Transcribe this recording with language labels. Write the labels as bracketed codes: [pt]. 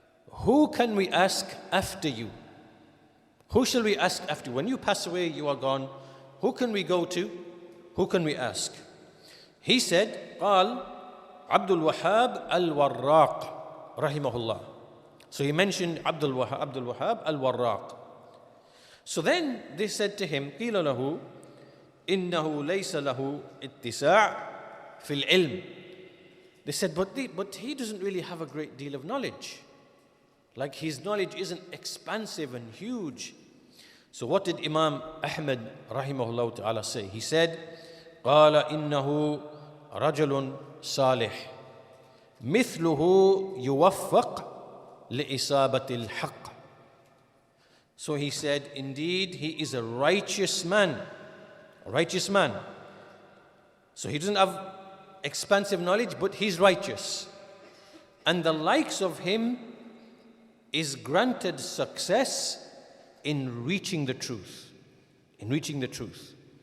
[en] Who can we ask after you? Who shall we ask after you? When you pass away, you are gone. Who can we go to? Who can we ask? He said, قال Abdul Wahhab al-Warraq, rahimahullah. So he mentioned Abdul Wahhab al-Warraq. So then they said to him, [ar] قِيلَ لَهُ إِنَّهُ لَيْسَ لَهُ اتِّسَاعٌ فِي الْعِلْمِ. [en] They said, but he doesn't really have a great deal of knowledge. Like his knowledge isn't expansive and huge. So what did Imam Ahmad rahimahullah ta'ala say? He said, [ar] قَالَ إِنَّهُ رَجُلٌ صَالِحٌ مِثْلُهُ يُوَفَّقْ لِإِصَابَةِ الْحَقِّ. [en] So he said, indeed, he is a righteous man. A righteous man. So he doesn't have expansive knowledge, but he's righteous. And the likes of him is granted success in reaching the truth. In reaching the truth.